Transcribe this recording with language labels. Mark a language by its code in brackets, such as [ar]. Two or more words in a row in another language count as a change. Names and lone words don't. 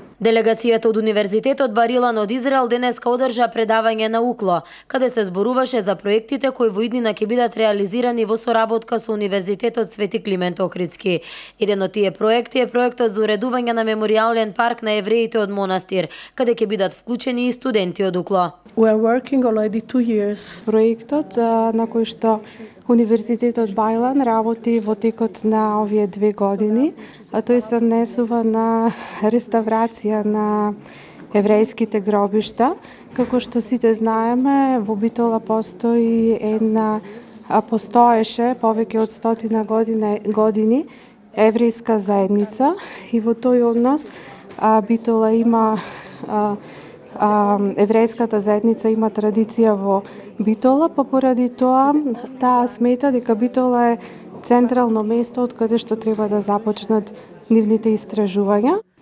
[mk] Делегацијата од Универзитетот Бар Илан од Израел денеска одржа предавање на УКЛО, каде се зборуваше за проектите кои во иднина ќе бидат реализирани во соработка со Универзитетот Свети Климент Охридски. Еден од тие проекти е проектот за уредување на меморијален парк на евреите од Монастир, каде ќе бидат вклучени и студенти од УКЛО. [en] We are working already 2 years. [mk] Проектот на кој што Универзитетот Бајлан работи во текот на овие 2 години, а тој се однесува на реставрација на еврејските гробишта. Како што сите знаеме, во Битола постоеше повеќе од 100 години еврејска заедница и во тој однос Битола има еврејската заедница има традиција во Битола, поради тоа таа смета дека Битола е централно место од каде што треба да започнат нивните истражувања.